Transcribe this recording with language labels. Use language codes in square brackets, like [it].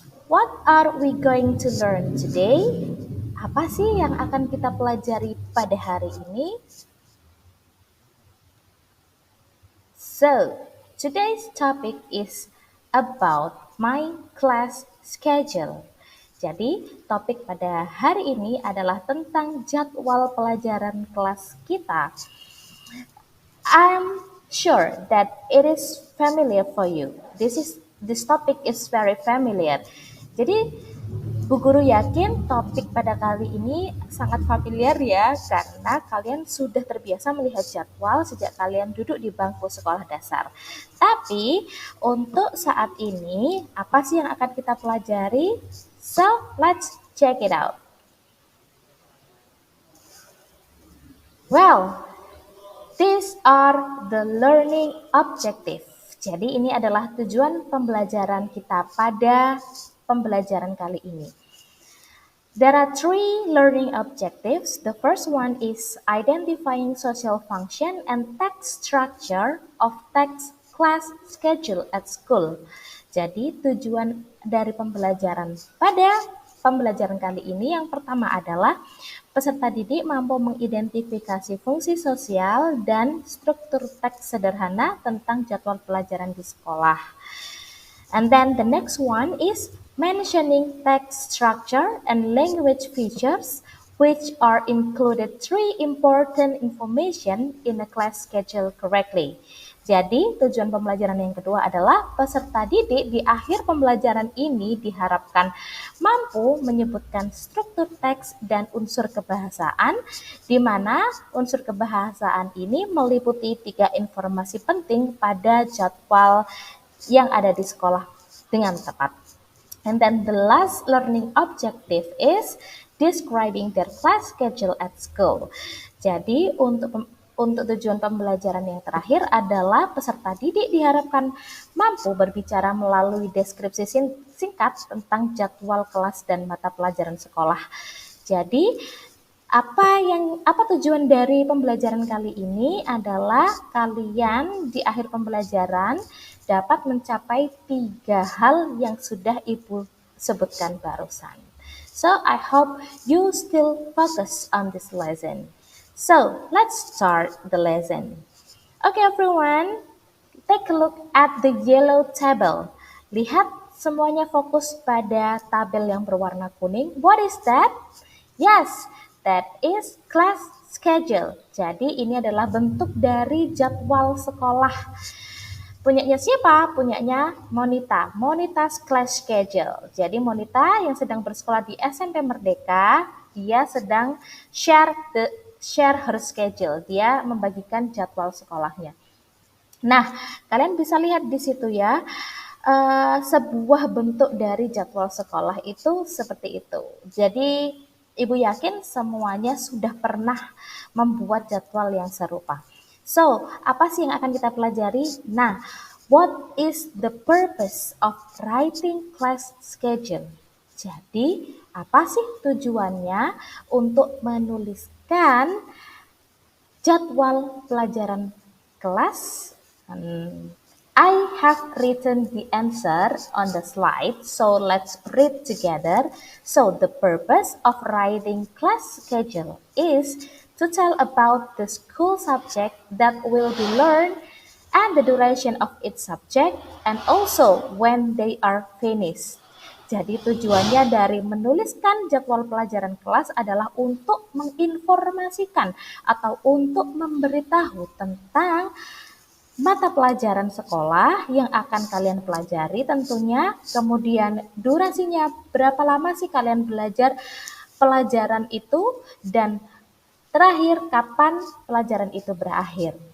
[en] What are we going to learn today? [id] Apa sih yang akan kita pelajari pada hari ini? [en] So, today's topic is about my class schedule. [id] Jadi, topik pada hari ini adalah tentang jadwal pelajaran kelas kita. [en] I'm sure that it is familiar for you. This topic is very familiar. [id] Jadi Bu Guru yakin topik pada kali ini sangat familiar ya karena kalian sudah terbiasa melihat jadwal sejak kalian duduk di bangku sekolah dasar. Tapi untuk saat ini apa sih yang akan kita pelajari? [en] So, let's check it out. Well, these are the learning objective. [id] Jadi ini adalah tujuan pembelajaran kita pada pembelajaran kali ini. [en] There are three learning objectives. The first one is identifying social function and text structure of text class schedule at school. [id] Jadi tujuan dari pembelajaran pada pembelajaran kali ini yang pertama adalah peserta didik mampu mengidentifikasi fungsi sosial dan struktur teks sederhana tentang jadwal pelajaran di sekolah. [en] And then the next one is mentioning text structure and language features which are included three important information in a class schedule correctly. [id] Jadi, tujuan pembelajaran yang kedua adalah peserta didik di akhir pembelajaran ini diharapkan mampu menyebutkan struktur teks dan unsur kebahasaan, di mana unsur kebahasaan ini meliputi tiga informasi penting pada jadwal yang ada di sekolah dengan tepat. [en] And then the last learning objective is describing their class schedule at school. [id] Jadi untuk tujuan pembelajaran yang terakhir adalah peserta didik diharapkan mampu berbicara melalui deskripsi singkat tentang jadwal kelas dan mata pelajaran sekolah. Jadi apa tujuan dari pembelajaran kali ini adalah kalian di akhir pembelajaran dapat mencapai 3 hal yang sudah Ibu sebutkan barusan. [en] So, I hope you still focus on this lesson. So, let's start the lesson. Okay, everyone, take a look at the yellow table. [id] Lihat semuanya fokus pada tabel yang berwarna kuning. [en] What is that? Yes, that is class schedule. [id] Jadi ini adalah bentuk dari jadwal sekolah. Punyanya siapa? Punyanya Monita. [en] Monita's class schedule. [id] Jadi Monita yang sedang bersekolah di SMP Merdeka, dia sedang [en] share her schedule. [id] Dia membagikan jadwal sekolahnya. Nah, kalian bisa lihat di situ ya, sebuah bentuk dari jadwal sekolah itu seperti itu. Jadi, Ibu yakin semuanya sudah pernah membuat jadwal yang serupa. So, apa sih yang akan kita pelajari? [en] Nah, what is the purpose of writing class schedule? [id] Jadi, apa sih tujuannya untuk menuliskan jadwal pelajaran kelas [en] I have written the answer on the slide, so let's read together. So the purpose of writing class schedule is to tell about the school subject that will be learned and the duration of each subject and also when they are finished. [id] Jadi tujuannya dari menuliskan jadwal pelajaran kelas adalah untuk menginformasikan atau untuk memberitahu tentang mata pelajaran sekolah yang akan kalian pelajari tentunya, kemudian durasinya berapa lama sih kalian belajar pelajaran itu, dan terakhir kapan pelajaran itu berakhir.